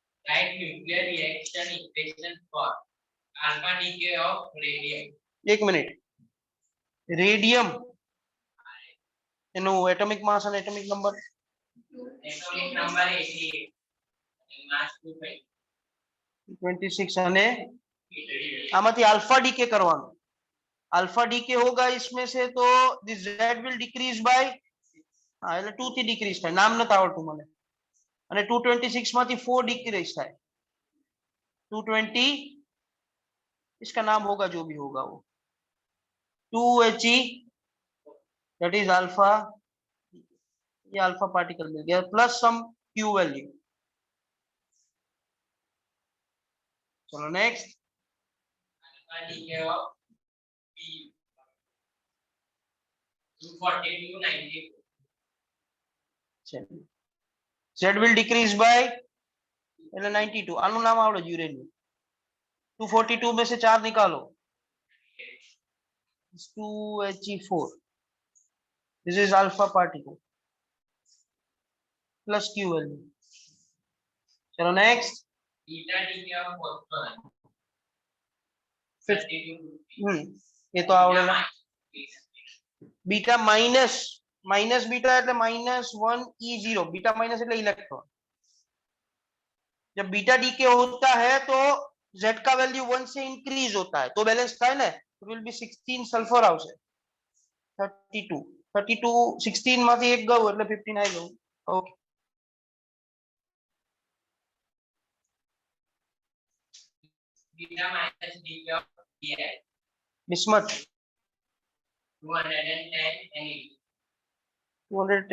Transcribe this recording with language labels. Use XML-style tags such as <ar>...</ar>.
<en>Write nuclear reaction equation for alpha decay of radium.</en> <hi>एक minute,</hi> <gu>radium એનું atomic માસ અને atomic number?</gu> <en>Atomic number 88 and mass 25.</en> <gu>26 અને આમાંથી alpha decay કરવાનો।</gu> <hi>Alpha decay होगा इसमें से तो</hi> <en>this z will decrease by</en> <gu>હા એટલે 2 થી ડિક્રીઝ થાય, નામ નથી આવડતું મને। અને 226 માંથી 4 डिक्रीज થાય।</gu> <hi>220 इसका नाम होगा जो भी होगा वो 2He,</hi> <en>That is alpha.</en> <hi>ये अल्फा पार्टिकल मिल गया प्लस सम क्यू वैल्यू। चलो next.</hi> <en>Alpha decay of P 242 94. z will decrease by એટલે 92।</en> <gu>આનું નામ આવડે યુરેનિયમ।</gu> <hi>242 में से 4 निकालो, 2He4।</hi> <en>This is alpha particle plus Q value.</en> <hi>चलो next.</hi> <en>Beta decay of phosphorus</en> <hi>52। ये तो आवड़ेला।</hi> <en>Beta minus minus beta એટલે -1E0।</en> <hi>बीटा माइनस એટલે इलेक्ट्रॉन। जब बीटा डीके होता है तो z का वैल्यू 1 से इंक्रीज होता है तो बैलेंस</hi> <gu>થાય ને,</gu> <hi>तो</hi> <en>will be</en> <hi>16 सल्फर આવશે।</hi> <gu>32 16 માંથી એક ગયું એટલે 15 આવી ગયું। Okay</gu> <en>beta minus decay of Bi. Bismuth 210 and</en>